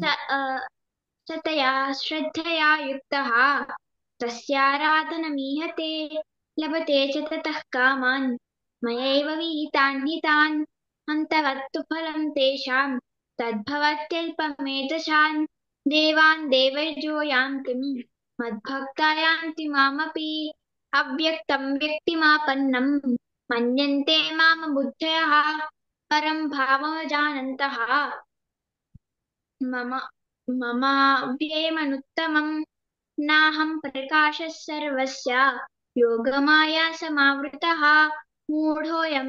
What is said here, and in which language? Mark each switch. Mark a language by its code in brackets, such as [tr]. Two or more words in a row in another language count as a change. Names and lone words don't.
[sa] सतया श्रद्धया युक्तः तस्याराधनमीहते लभते च ततः कामान् मयैव विहितान् हितान् अन्तवत्तु फलं तेषां तद्भवत्यल्पमेधसान्। देवान् देवैर्यो यान्ति मद्भक्ता यान्ति मामपि अव्यक्तं व्यक्तिमापन्नम् मन्यन्ते माम बुद्धयः परं भावमजानन्तः मम ममाव्ययमनुत्तमं नाहं प्रकाशः सर्वस्य योगमाया समावृतः मूढोऽयं